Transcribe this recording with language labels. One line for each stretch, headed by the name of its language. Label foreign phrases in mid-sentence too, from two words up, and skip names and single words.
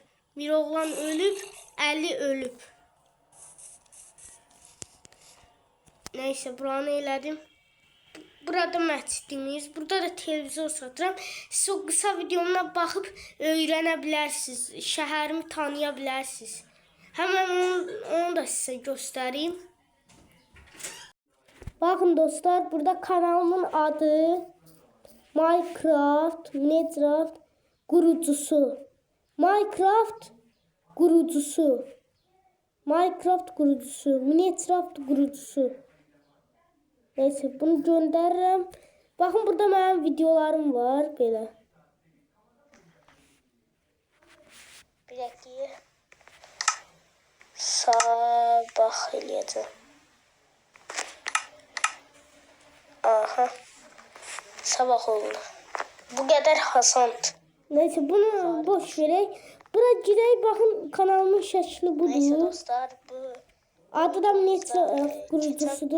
Azerbaijani: Miroğlan ölüb. Əli ölüb. Neyse, buranı elədim. Burada məscidimiz. Burada da televizor satıram. Siz o qısa videomdan baxıb öyrənə bilərsiniz. Şəhərimi tanıya bilərsiniz.
Turkish: Hemen onu da size göstereyim. Bakın dostlar, burada kanalımın adı Minecraft kurucusu. Minecraft kurucusu. Neyse, bunu gönderirim. Bakın, burada benim videolarım var belə. Bir dakika.
Azerbaijani: Sabah eləyəcəm. Aha. Sabah oldu. Bu qədər hasant. Neyse, bunu boş verək. Bura girək, baxın, kanalımın şəkli budur. Neyse dostlar, bu adı da Minecraft kurucusudur.